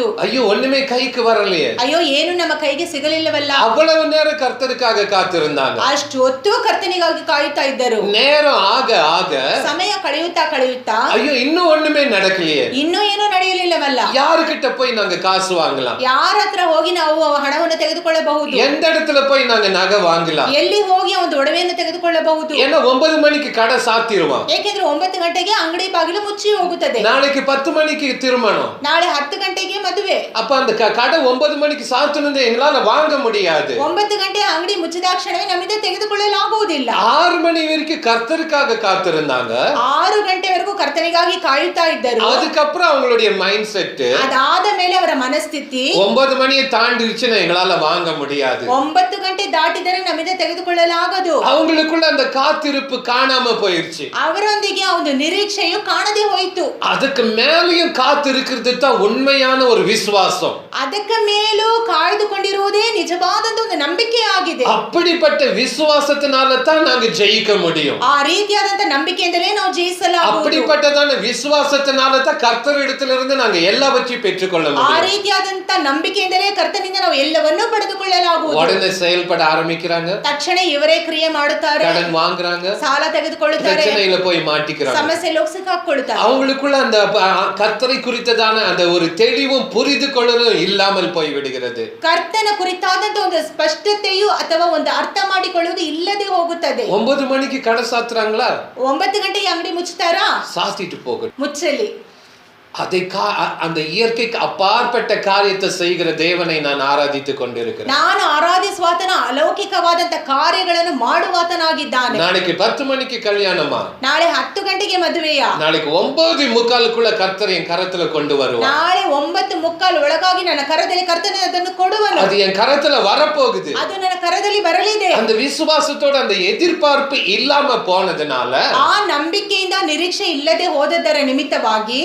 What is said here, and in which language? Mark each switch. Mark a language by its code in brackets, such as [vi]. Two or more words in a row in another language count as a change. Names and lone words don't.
[ta] ஐயோ ஒண்ணுமே கைக்கு வரலையே. [kn] ಅಯ್ಯೋ ಏನು ನಮ್ಮ ಕೈಗೆ ಸಿಗಲಿಲ್ಲವಲ್ಲ. [ta] அவ்வளவு நேரம் கர்த்தருக்காக காத்திருந்தாங்க. [kn] ಅಷ್ಟು ಹೊತ್ತು ಕರ್ತನಿಗಾಗಿ ಕಾಯುತ್ತಾ ಇದ್ದರು. [ta] நேரம் ஆக ஆக [kn] ಸಮಯ ಕಳೆಯುತ್ತಾ ಕಳೆಯುತ್ತಾ [ta] ஐயோ இன்னும் ஒண்ணுமே நடக்கலையே. [kn] ಇನ್ನೂ ಏನೂ ನಡೆಯಲಿಲ್ಲವಲ್ಲ. [ta] யாருக்கிட்ட போய் நாங்க காசு வாங்கலாம்? [kn] ಯಾರ ಹತ್ರ ಹೋಗಿ ನಾವು ಹಣವನ್ನು ತೆಗೆದುಕೊಳ್ಳಬಹುದು? [ta] எந்த இடத்துல போய் நாங்க நகை வாங்கலாம்? [kn] ಎಲ್ಲಿ ಹೋಗಿ ಒಂದು ಒಡವೆಯನ್ನು ತೆಗೆದುಕೊಳ್ಳಬಹುದು? [ta] ஏன்னா 9 மணிக்கு கடை சாத்திடுவான். [kn] ಏಕೆಂದ್ರೆ 9 ಗಂಟೆಗೆ ಅಂಗಡಿ ಬಾಗಿಲು ಮುಚ್ಚಿ ಹೋಗುತ್ತದೆ. [ta] நாளைக்கு 10 மணிக்கு திருமணம், [kn] ನಾಳೆ 10 ಗಂಟೆಗೆ ಮದುವೆ. [ta] அப்ப அந்த கடை 9 மணிக்கு சாத்தணும்னு எங்களால வாங்க முடியாது. [kn] 9 ಗಂಟೆ ಅಂಗಡಿ ಮುಚ್ಚಿದಾಕ್ಷಣವೇ ನಮ್ಮಿಂದ ತೆಗೆದುಕೊಳ್ಳಲಾಗುವುದಿಲ್ಲ. [ta] 6 மணி வரைக்கும் கர்த்தருக்காக காத்திருந்தாங்க. [kn] 6 ಗಂಟೆವರೆಗೂ ಕರ್ತನಿಗಾಗಿ ಕಾಯುತ್ತಾ ಇದ್ದರು. [ta] அதுக்கப்புறம் அவங்களுடைய [en] mind set, [kn] ಅದಾದ ಮೇಲೆ ಅವರ ಮನಸ್ಥಿತಿ [ta] 9 மணியை தாண்டிடுச்சுன்னா எங்களால வாங்க முடியாது. [kn] 9 ಗಂಟೆ ದಾಟಿದರೆ ನಮ್ಮಿಂದ ತೆಗೆದುಕೊಳ್ಳಲಾಗದು. [ta] அவங்களுக்குள்ள அந்த காத்திருப்பு காணாம போயிருச்சு. [kn] ಅವರೊಂದಿಗೆ ಒಂದು ನಿರೀಕ್ಷೆಯು ಕಾಣದೆ ಹೋಯಿತು. [ta] அதுக்கு மேலயும் காத்திருக்கிறது தான் உண்மையான ஒரு விசுவாசம். [kn] ಅದಕ್ಕೆ ಮೇಲೂ ಕಾಯ್ದುಕೊಂಡಿರುವುದೇ ನಿಜವಾದಂತ ಒಂದು ನಂಬಿಕೆ ಆಗಿದೆ. [ta] அப்படிப்பட்ட விசுவாசத்தினால தான் நாங்க ஜெயிக்க முடியும். [kn] ಆ ರೀತಿಯಾದಂತ ನಂಬಿಕೆಯಿಂದಲೇ ನಾವು ಜಯಿಸಲಾಗುವುದು. [ta] அப்படிப்பட்டதான விசுவாசத்தினால தான் கர்த்தரிடத்திலிருந்து நாங்க எல்லாவற்றையும் பெற்றுக்கொள்ள [kn] ಆ [ta] முடியும். [kn] ರೀತಿಯಾದಂತ ನಂಬಿಕೆಯಿಂದಲೇ ಕರ್ತನಿಂದ ನಾವು ಎಲ್ಲವನ್ನೂ ಪಡೆದುಕೊಳ್ಳಲಾಗುವುದು. [ta] உடனே செயல்பட ஆரம்பிக்கிறாங்க, [kn] ತಕ್ಷಣ ಇವರೇ ಕ್ರಿಯೆ ಮಾಡುತ್ತಾರೆ, [ta] கடன் வாங்குறாங்க, [kn] ಸಾಲ ತೆಗೆದುಕೊಳ್ಳುತ್ತಾರೆ, [ta] பிரச்சனையில போய் மாட்டிக்கிறாங்க. [kn] ಸಮಸ್ಯೆಯಲ್ಲಿ ಹೋಗಿ ಸಿಕ್ಕಾಕೊಳ್ಳುತ್ತಾರೆ. [ta] அவங்களுக்குள்ள அந்த கர்த்தரை குறித்ததான அந்த ஒரு தெளிவும் புரிந்து கொள்ளலும் இல்லாமல் போய் விடுகிறது. [kn] ಕರ್ತನ ಕುರಿತಾದಂತ ಒಂದು ಸ್ಪಷ್ಟತೆಯು ಅಥವಾ ಒಂದು ಅರ್ಥ ಮಾಡಿಕೊಳ್ಳುವುದು ಇಲ್ಲದೆ ಹೋಗುತ್ತದೆ. [ta] 9 மணிக்கு கடை சாத்துறாங்களா? [kn] 9 ಗಂಟೆಗೆ ಅಂಗಡಿ ಮುಚ್ಚುತ್ತಾರಾ? [ta] சாத்திட்டு போகணும். [kn] ಮುಚ್ಚಲಿ. [ta] அதை அந்த இயற்கைக்கு அப்பாற்பட்ட காரியத்தை செய்கிற தேவனை நான் ஆராதித்துக் கொண்டிருக்கிறேன். [kn] ನಾನು ಆರಾಧಿಸುವಾತನ ಅಲೌಕಿಕವಾದಂತ ಕಾರ್ಯಗಳನ್ನು ಮಾಡುವಾತನಾಗಿದ್ದಾನೆ. [ta] நாளைக்கு 10 மணிக்கு கல்யாணமா? [kn] ನಾಳೆ 10 ಗಂಟೆಗೆ ಮದುವೆಯಾ? [ta] நாளைக்கு 9:45 கர்த்தர் என் கரத்துல கொண்டு வருவார். [kn] ನಾಳೆ 9:45 ಒಳಗಾಗಿ ನನ್ನ ಕರದಲ್ಲಿ ಕರ್ತನ ಅದನ್ನು ಕೊಡುವನು. [ta] அது என் கரத்துல வரப்போகுது. [kn] ಅದು ನನ್ನ ಕರದಲ್ಲಿ ಬರಲಿದೆ. [ta] அந்த விசுவாசத்தோட அந்த எதிர்பார்ப்பு இல்லாம போனதுனால, [kn] ಆ ನಂಬಿಕೆಯಿಂದ ನಿರೀಕ್ಷೆ ಇಲ್ಲದೆ ಹೋದದರ ನಿಮಿತ್ತವಾಗಿ